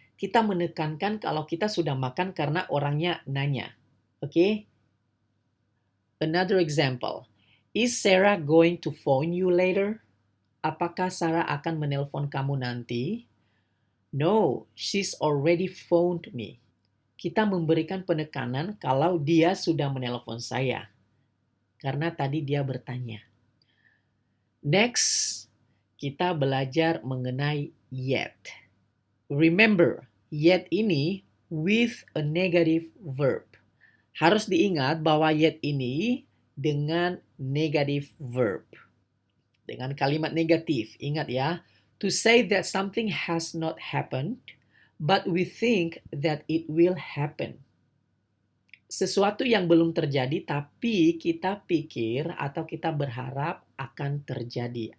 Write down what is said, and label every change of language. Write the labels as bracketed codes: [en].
[id] Kita menekankan kalau kita sudah makan karena orangnya nanya. [en] Oke? Another example. Is Sarah going to phone you later? [id] Apakah Sarah akan menelpon kamu nanti? [en] No, she's already phoned me. [id] Kita memberikan penekanan kalau dia sudah menelpon saya. Karena tadi dia bertanya. Next, kita belajar mengenai [en] yet. Remember, yet ini with a negative verb. [id] Harus diingat bahwa yet ini dengan negative verb. Dengan kalimat negatif, ingat ya. [en] To say that something has not happened, but we think that it will happen. [id] Sesuatu yang belum terjadi, tapi kita pikir atau kita berharap akan terjadi.